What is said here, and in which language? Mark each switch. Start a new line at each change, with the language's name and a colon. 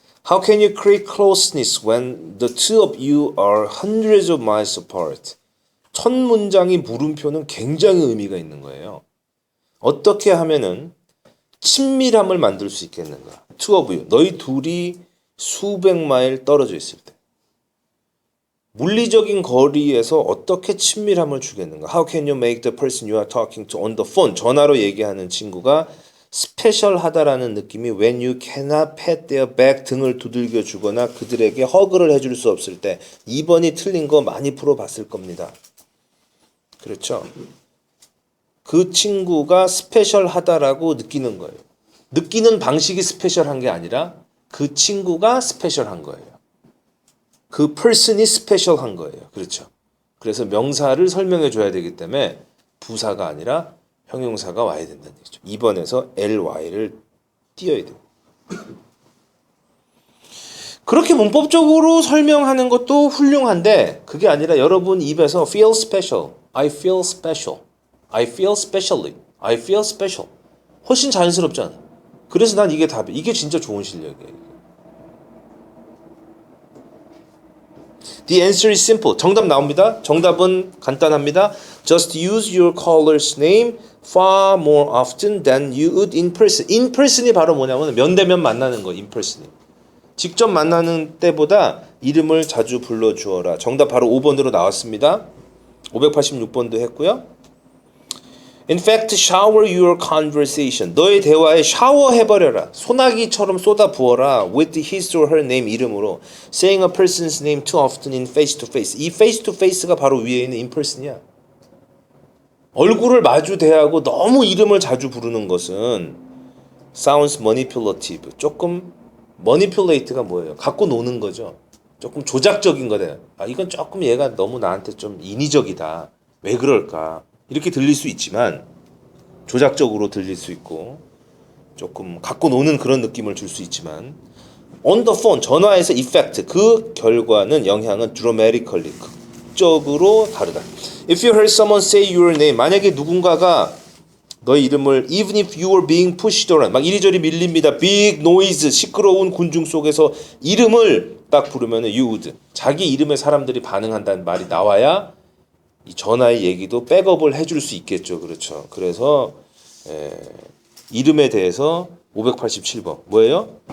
English: How can you create closeness when the two of you are hundreds of miles apart?
Korean: 첫 문장이 물음표는 굉장히 의미가 있는 거예요. 어떻게 하면은 친밀함을 만들 수 있겠는가?
English: Two of you,
Korean: 너희 둘이 수백 마일 떨어져 있을 때. 물리적인 거리에서 어떻게 친밀함을 주겠는가?
English: How can you make the person you are talking to on the phone,
Korean: 전화로 얘기하는 친구가 스페셜하다라는 느낌이
English: when you cannot pat their back,
Korean: 등을 두들겨 주거나 그들에게 허그를 해줄 수 없을 때. 2번이 틀린 거 많이 풀어봤을 겁니다. 그렇죠? 그 친구가 스페셜하다라고 느끼는 거예요. 느끼는 방식이 스페셜한 게 아니라 그 친구가 스페셜한 거예요. 그 person이 스페셜한 거예요. 그렇죠? 그래서 명사를 설명해 줘야 되기 때문에 부사가 아니라 형용사가 와야 된다는 얘기죠. 2번에서 ly를 띄어야 돼요. 그렇게 문법적으로 설명하는 것도 훌륭한데 그게 아니라 여러분 입에서
English: feel special, I feel special,
Korean: I feel specially, I feel special 훨씬 자연스럽잖아. 그래서 난 이게 답이에요. 이게 진짜 좋은 실력이에요.
English: The answer is simple.
Korean: 정답 나옵니다. 정답은 간단합니다.
English: Just use your caller's name far more often than you would in person.
Korean: In person이 바로 뭐냐면 면대면 만나는 거. In person이. 직접 만나는 때보다 이름을 자주 불러주어라. 정답 바로 5번으로 나왔습니다. 586번도 했고요.
English: In fact, shower your conversation.
Korean: 너의 대화에 샤워해버려라. 소나기처럼 쏟아부어라.
English: With his or her name,
Korean: 이름으로.
English: Saying a person's name too often in face to face.
Korean: 이 face to face가 바로 위에 있는 in person이야. 얼굴을 마주 대하고 너무 이름을 자주 부르는 것은
English: sounds manipulative.
Korean: 조금 manipulate가 뭐예요? 갖고 노는 거죠. 조금 조작적인 거다. 아, 이건 조금 얘가 너무 나한테 좀 인위적이다. 왜 그럴까? 이렇게 들릴 수 있지만 조작적으로 들릴 수 있고 조금 갖고 노는 그런 느낌을 줄 수 있지만
English: on the phone,
Korean: 전화에서 effect, 그 결과는 영향은 dramatically, 극적으로 다르다.
English: If you heard someone say your name,
Korean: 만약에 누군가가 너의 이름을
English: even if you were being pushed around,
Korean: 막 이리저리 밀립니다.
English: big noise,
Korean: 시끄러운 군중 속에서 이름을 딱 부르면
English: you would,
Korean: 자기 이름에 사람들이 반응한다는 말이 나와야 이 전화의 얘기도 백업을 해줄 수 있겠죠. 그렇죠. 그래서 이름에 대해서 587번 뭐예요?